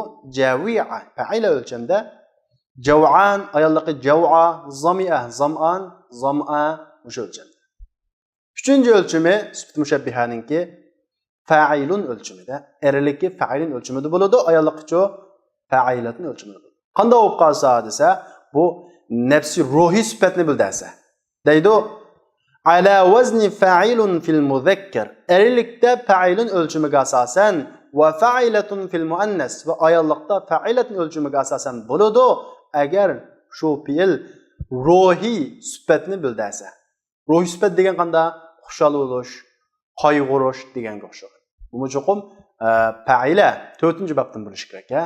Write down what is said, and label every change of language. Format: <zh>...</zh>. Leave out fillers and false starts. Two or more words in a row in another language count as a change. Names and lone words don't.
<ar>جوع فعل</ar> <uz>o'lchamda jav'an ayolligi jav'a,</uz> <ar>ظمئ ظمآن ظمأى</ar> <uz>o'sha o'lchamda. Uchinchi o'lchami sifat mushabbihaninki fa'ilun o'lchamida, erligi fa'ilun o'lchamida bo'ladi, ayolligi cho fa'ilatun o'lchamida bo'ladi. Qanday bo'lib qolsa desa, bu nafsi ruhiy sifatni bildirsa.</uz> <ar>Deydi على وزن فعل في المذكر.</ar> <uz>Erlikda fa'ilun o'lchamiga asosan</uz> <ar>وفعلة في المؤنث</ar> <uz>va ayollikda fa'ilatun o'lchamiga asosan bo'ladi agar shu fe'l ruhiy sifatni bildirsa. Ruhiy sifat degan qanday? Xushal bo'lish, qayg'urish deganga o'xshaydi. Bu cho'qim fa'ila 4-bobdan bo'lish kerak, ha?</uz>